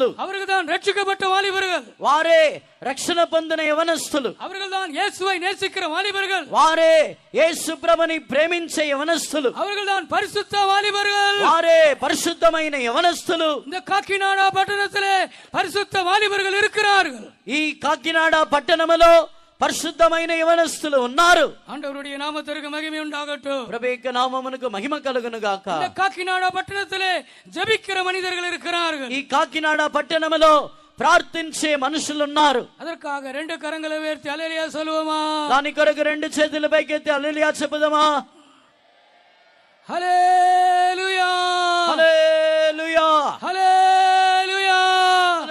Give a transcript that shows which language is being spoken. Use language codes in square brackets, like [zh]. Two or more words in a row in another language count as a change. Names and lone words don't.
[ta] அவர்கள் தான் ரட்சிக்கப்பட்ட வாலிபர்கள், [te] వారే రక్షణ పొందిన యవనస్తులు, [ta] அவர்கள் தான் இயேசுவை நேசிக்கிற வாலிபர்கள், [te] వారే యేసు ప్రభుని ప్రేమించే యవనస్తులు, [ta] அவர்கள் தான் பரிசுத்த வாலிபர்கள், [te] వారే పరిశుద్ధమైన యవనస్తులు. [ta] இந்த காக்கிநாடா பட்டணத்திலே பரிசுத்த வாலிபர்கள் இருக்கிறார்கள். [te] ఈ కాకినాడ పట్టణములో పరిశుద్ధమైన యవనస్తులు ఉన్నారు. [ta] ஆண்டவருடைய நாமத்திற்கு மகிமை உண்டாகட்டும். [te] ప్రభు యొక్క నామమునకు మహిమ కలుగును గాక. [ta] இந்த காக்கிநாடா பட்டணத்திலே ஜெபிக்கிற மனிதர்கள் இருக்கிறார்கள். [te] ఈ కాకినాడ పట్టణములో ప్రార్థించే మనుషులు ఉన్నారు. [ta] அதற்காக 2 கரங்களை உயர்த்தி அல்லேலூயா சொல்லுவோமா? [te] దాని కొరకు 2 చేతులు పైకెత్తి హల్లెలూయా చెప్పుదామా? హల్లెలూయా, హల్లెలూయా, హల్లెలూయా.